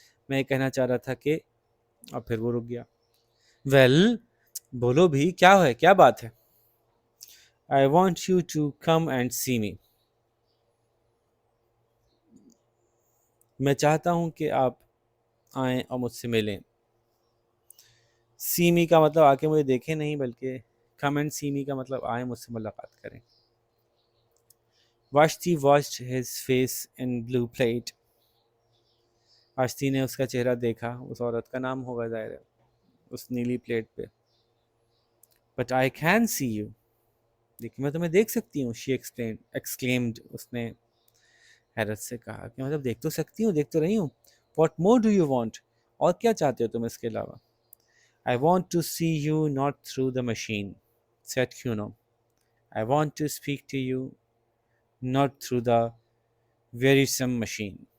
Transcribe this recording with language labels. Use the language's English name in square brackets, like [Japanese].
[Urdu] میں یہ کہنا چاہ رہا تھا کہ، اور پھر وہ رک گیا. ویل بولو بھی، کیا ہے، کیا بات ہے؟ [English] I want you to come and see me. [Urdu] میں چاہتا ہوں کہ آپ آئیں اور مجھ سے ملیں. سی می کا مطلب آ کے مجھے دیکھیں نہیں، بلکہ [English] come and see me [Urdu] کا مطلب آئیں مجھ سے ملاقات کریں. [English] Vashti watched his face in blue plate. [Urdu] واشتی نے اس کا چہرہ دیکھا، اس عورت کا نام ہوگا ظاہر ہے، اس نیلی پلیٹ پہ. [English] But I can see you. [Urdu] لیکن میں تمہیں دیکھ سکتی ہوں. [English] She exclaimed. [Urdu] اس نے حیرت سے کہا کہ مطلب دیکھ تو سکتی ہوں، دیکھ تو رہی ہوں. [English] What more do you want? [Urdu] اور کیا چاہتے ہو تم اس کے علاوہ؟ [English] I want to see you not through the machine set کیونو. I want to speak to you not through the very same machine.